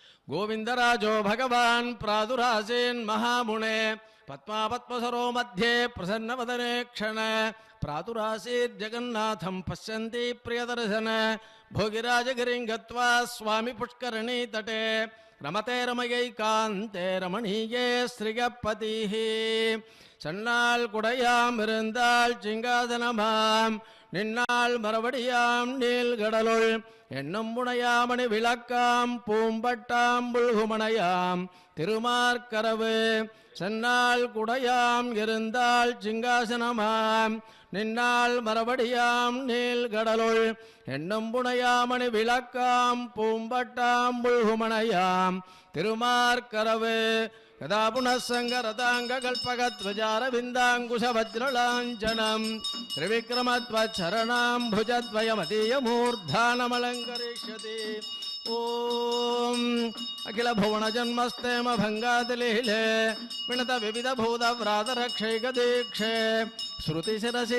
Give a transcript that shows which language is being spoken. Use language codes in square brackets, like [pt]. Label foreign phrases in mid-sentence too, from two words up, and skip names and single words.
[sa] गोविंदराजो भगवान् प्रादुरासीन् महामुने पद्मापद्मसरो मध्ये प्रसन्नवदने क्षण प्रातुरासीत् जगन्नाथं पश्यन्ति प्रियदर्शन भोगिराजगिरिं गत्वा स्वामी पुष्करणी तटे रमते रमयैकान्ते रमणीये श्रियपतिः [ta] சன்னாள் குடையாம் இருந்தாள் சிங்காதனமாம் நின்னாள் மறுபடியாம் நீள்கடலுள் என்னும் புனையாமணி விளக்காம் பூம்பட்டாம் புல்குமணையாம் திருமார்கரவு சென்னாள் குடையாம் இருந்தாள் சிங்காசனமாம் நின்னாள் மறுபடியாம் நீள்கடலுள் என்னும் புனையாமணி விளக்காம் பூம்பட்டாம் புல்குமணையாம் திருமார்கரவு [sa] यदा पुनः सङ्गरताङ्गकल्पगध्वजारविन्दाङ्कुशवज्रलाञ्छनं त्रिविक्रमत्वच्छरणाम्भुजद्वयमतीयमूर्धानमलङ्करिष्यति ॐ अखिलभुवनजन्मस्तेम भङ्गातिलीले विणतविविधभूतव्रातरक्षैकदीक्षे श्रुतिशिरसि